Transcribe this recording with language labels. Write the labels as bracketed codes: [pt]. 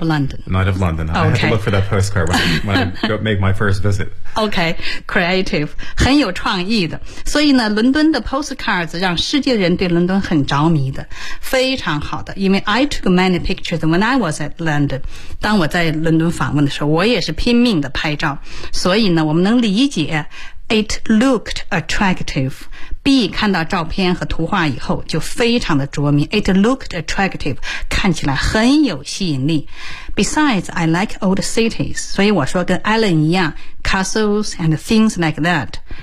[en] of London. Night of London. Okay. I have to look for that postcard when I make my first visit. Okay, creative. [zh] 很有创意的。所以呢，伦敦的 postcards 让世界人对伦敦很着迷的，非常好的。 [en] 因为 I took many pictures when I was at London. [zh] 当我在伦敦访问的时候，我也是拼命的拍照。所以呢，我们能理解 [en] it looked attractive. [zh] B 看到照片和图画以后就非常的着迷 [en] It looked attractive [zh] 看起来很有吸引力 [en] Besides, I like old cities [zh] 所以我说跟 Alan 一样 [en] Castles and things like that